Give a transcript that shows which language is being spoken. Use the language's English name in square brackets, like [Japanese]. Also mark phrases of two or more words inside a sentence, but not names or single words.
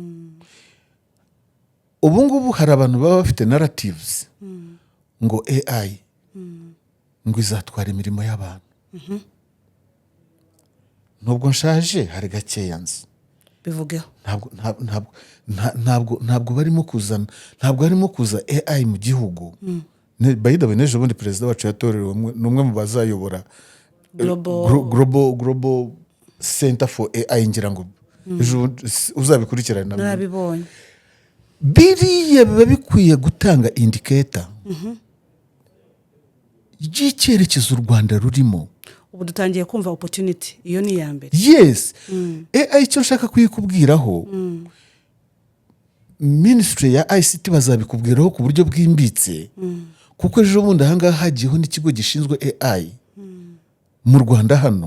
[Kinyarwanda] Ubu ngubu hari abantu baba bafite narratives ngo AI ngo izatwara imirimo y'abantu. Nubwo nshaje hari gakeya nzi. bivugeho. Ntabwo barimo kuzana, ntabwo harimo kuza AI mu gihugu. [English] By the way, [Kinyarwanda] n'ejo bundi perezida wacu yatorewe n'umwe mu bazayobora [English] global center for AI, [Kinyarwanda] ngira ngo uzabikurikirana. Narabibonye. Biriya biba bikwiye gutanga indicator y'icyerekezo u Rwanda rurimo. Ubu dutangiye kumva opportunity, iyo ni ya mbere. Yes. AI icyo nshaka kuyikubwiraho, Ministry ya ICT bazabikubwiraho ku buryo bwimbitse, kuko ejo bundi ahangaha hagiyeho n'ikigo gishinzwe AI mu Rwanda hano.